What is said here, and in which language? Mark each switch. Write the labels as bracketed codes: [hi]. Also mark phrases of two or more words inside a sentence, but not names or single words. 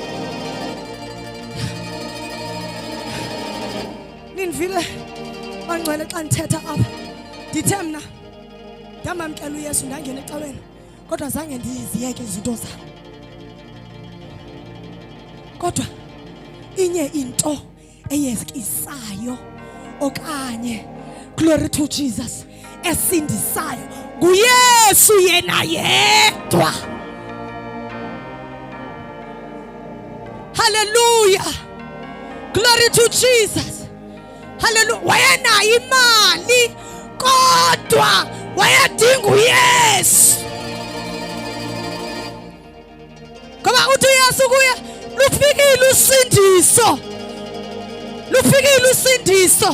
[xh] Ninivile bangcwele xa ndithetha apha. Ndithe mna ndamamkela uYesu ndangena ecaweni. Kodwa zange ndiziyeke izinto zami. Kodwa inye into eyezikisayo okanye [en] glory to Jesus [xh] esindisayo nguYesu yena yedwa. Hallelujah. [en] Glory to Jesus. [xh] Hallelujah. Wayenayo imali kodwa wayedinga uYesu. Ngoba uthi uYesu kuye lufikile usindiso. Lufikile usindiso.